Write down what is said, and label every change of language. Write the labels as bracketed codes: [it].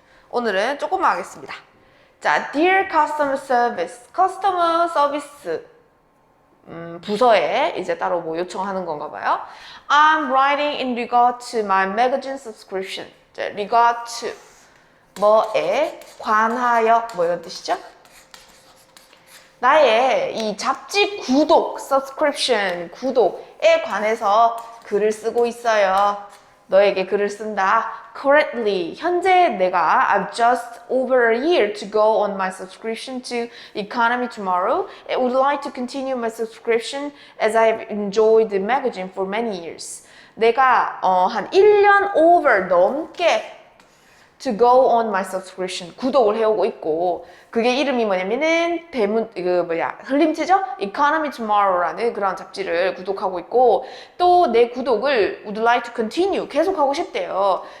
[ko] 오늘은 조금만 하겠습니다. 자, [en] Dear Customer Service, [ko] 커스터머 서비스 부서에 이제 따로 뭐 요청하는 건가 봐요. [en] I'm writing in regard to my magazine subscription. [ko] 자, [en] regard to [ko] 뭐에 관하여 뭐 이런 뜻이죠? 나의 이 잡지 구독, subscription, 구독에 관해서 글을 쓰고 있어요. 너에게 글을 쓴다. [en] Currently, [ko] 현재 내가 [en] I've just over a year to go on my subscription to Economy Tomorrow. I would like to continue my subscription as I've enjoyed the magazine for many years. [ko] 내가 한 1년 over 넘게 [en] to go on my subscription [ko] 구독을 해오고 있고 그게 이름이 뭐냐면은 흘림체죠? Economy Tomorrow라는 그런 잡지를 구독하고 있고 또 내 구독을 [en] would like to continue [ko] 계속하고 싶대요.